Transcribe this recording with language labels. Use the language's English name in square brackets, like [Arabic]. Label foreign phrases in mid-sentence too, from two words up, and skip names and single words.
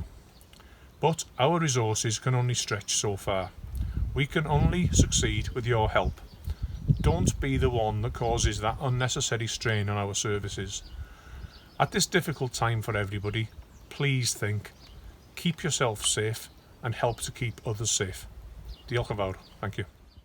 [English] But our resources can only stretch so far. We can only succeed with your help. Don't be the one that causes that unnecessary strain on our services. At this difficult time for everybody, please think. Keep yourself safe and help to keep others safe. [Welsh] Diolch yn fawr. [English] Thank you.